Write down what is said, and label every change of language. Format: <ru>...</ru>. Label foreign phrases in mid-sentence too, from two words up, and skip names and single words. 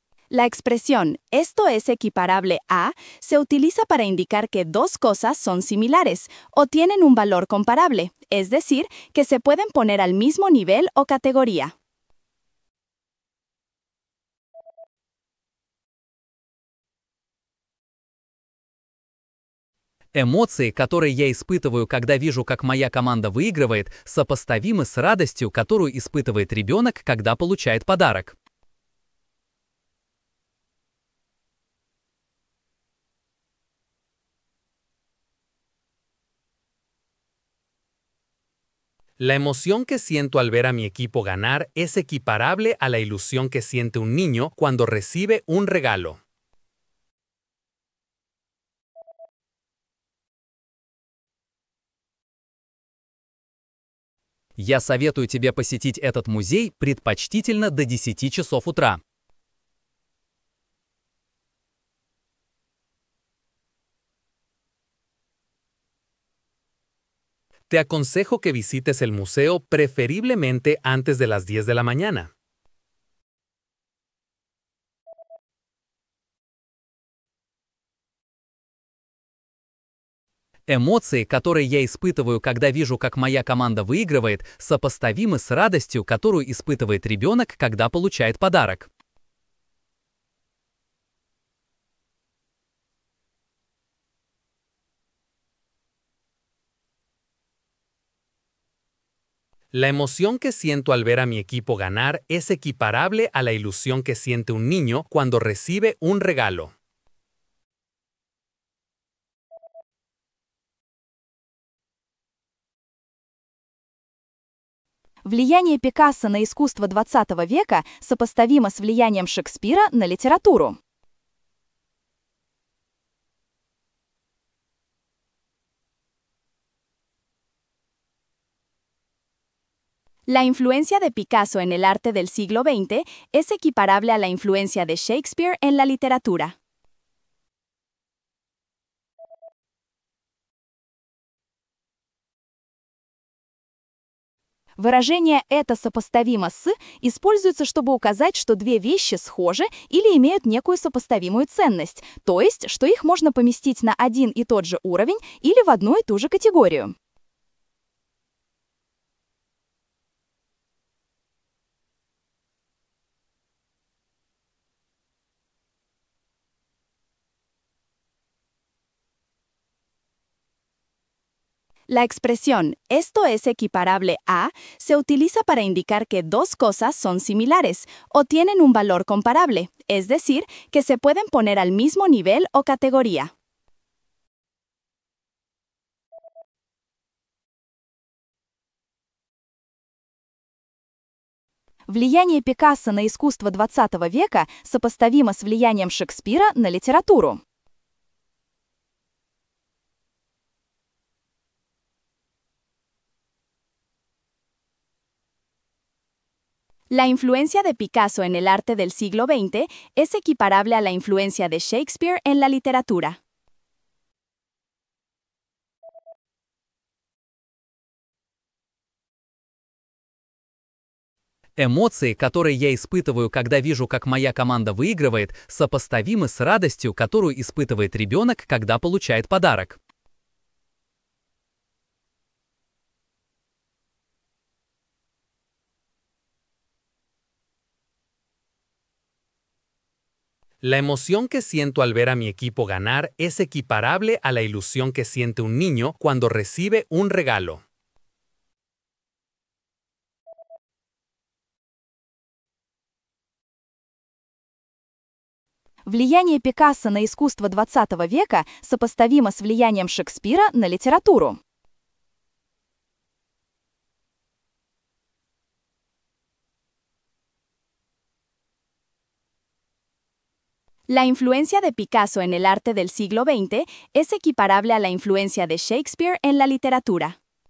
<es>La expresión "esto es equiparable a" se utiliza para indicar que dos cosas son similares o tienen un valor comparable, es decir, que se pueden poner al mismo nivel o categoría.</es> <ru>Эмоции, которые я испытываю, когда вижу, как моя команда выигрывает, сопоставимы с радостью, которую испытывает ребенок, когда получает подарок.</ru> <es>La emoción que siento al ver a mi equipo ganar es equiparable a la ilusión que siente un niño cuando recibe un regalo.</es> <ru>Я советую тебе посетить этот музей предпочтительно до 10 часов утра.</ru> <es>Te aconsejo que visites el museo preferiblemente antes de las 10 de la mañana.</es> <ru>Эмоции, которые я испытываю, когда вижу, как моя команда выигрывает, сопоставимы с радостью, которую испытывает ребенок, когда получает подарок.</ru> <es>La emoción que siento al ver a mi equipo ganar es equiparable a la ilusión que siente un niño cuando recibe un regalo.</es> <ru>Влияние Пикассо на искусство XX века сопоставимо с влиянием Шекспира на литературу.</ru> <es>La influencia de Picasso en el arte del siglo XX es equiparable a la influencia de Shakespeare en la literatura.</es> <ru>Выражение «это сопоставимо с» используется, чтобы указать, что две вещи схожи или имеют некую сопоставимую ценность, то есть, что их можно поместить на один и тот же уровень или в одну и ту же категорию.</ru> <es>La expresión "esto es equiparable a" se utiliza para indicar que dos cosas son similares o tienen un valor comparable, es decir, que se pueden poner al mismo nivel o categoría.</es> <ru>Влияние Пикассо на искусство XX века сопоставимо с влиянием Шекспира на литературу.</ru> <es>La influencia de Picasso en el arte del siglo XX es equiparable a la influencia de Shakespeare en la literatura.</es> <ru>Эмоции, которые я испытываю, когда вижу, как моя команда выигрывает, сопоставимы с радостью, которую испытывает ребенок, когда получает подарок.</ru> <es>La emoción que siento al ver a mi equipo ganar es equiparable a la ilusión que siente un niño cuando recibe un regalo.</es> <ru>Влияние Пикассо на искусство XX века сопоставимо с влиянием Шекспира на литературу.</ru> <es>La influencia de Picasso en el arte del siglo XX es equiparable a la influencia de Shakespeare en la literatura.</es>